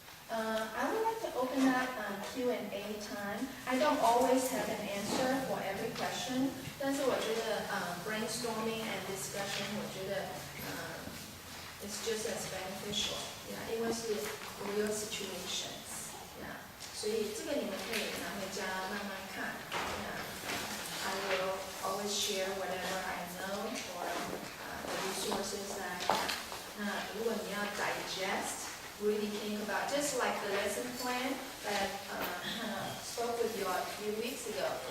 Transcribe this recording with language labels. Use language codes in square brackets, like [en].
[en] I would like to open up Q&A time. I don't always have an answer for every question, [zh] 但是我觉得 [en] brainstorming and discussion [zh] 我觉得 [en] it's just as beneficial. Yeah, [zh] 因为是 [en] real situations. [zh] Yeah, 所以这个你们可以拿回家慢慢看。 [en] Yeah, I will always share whatever I know or the resources that I have. [zh] 那如果你要 [en] digest.Really think about, just like the lesson plan that spoke with you a few weeks ago.